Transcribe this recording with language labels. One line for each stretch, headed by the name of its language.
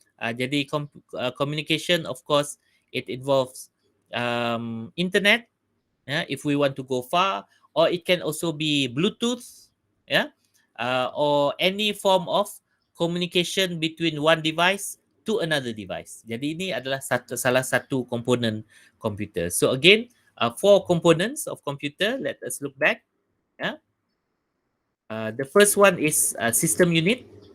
English: Jadi communication, of course, it involves internet, if we want to go far, or it can also be Bluetooth, or any form of communication between one device to another device.
Malay: Jadi ini adalah salah satu komponen komputer.
English: So again, 4 components of computer. Let us look back. The first one is system unit.